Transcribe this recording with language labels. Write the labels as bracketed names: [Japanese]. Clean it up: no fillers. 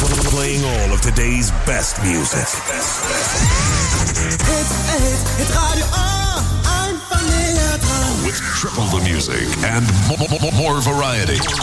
[English] Playing all of today's best music. [German] Hit Radio einfach näher dran. [English] With triple the music and more variety.